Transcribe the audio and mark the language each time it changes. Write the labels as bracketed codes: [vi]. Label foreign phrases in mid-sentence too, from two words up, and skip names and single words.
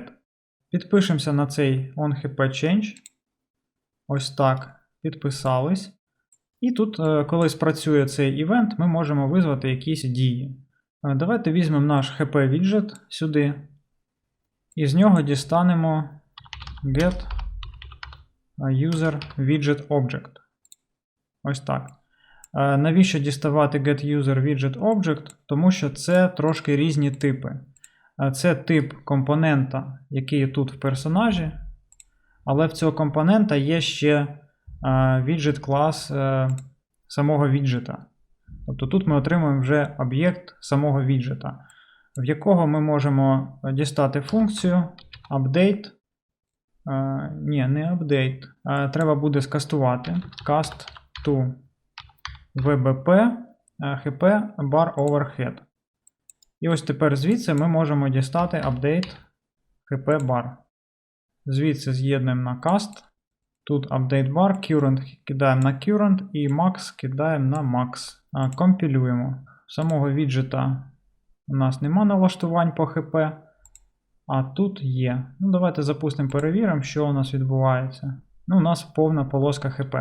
[uk] Підпишемося на цей onHPChange. Ось так. Підписались. І тут, коли спрацює цей івент, ми можемо визвати якісь дії. Давайте візьмемо наш HP віджит сюди. І з нього дістанемо [en] get user widget object. [uk] Ось так. Навіщо діставати getUserWidgetObject? Тому що це трошки різні типи. Це тип компонента, який тут в персонажі, але в цього компонента є ще widget клас самого віджита. Тобто тут ми отримуємо вже об'єкт самого віджита, в якого ми можемо дістати функцію update. Ні, не update. Треба буде скастувати [en] cast to VBP HP bar overhead. [uk] І ось тепер звідси ми можемо дістати [en] update HP bar. [uk] Звідси з'єднуємо на cast. Тут [en] update bar, [uk] current кидаємо на current і max кидаємо на max. Компілюємо. Самого віджита у нас нема налаштувань по HP, а тут є. Ну, давайте запустимо, перевіримо, що у нас відбувається. Ну, у нас повна полоска HP.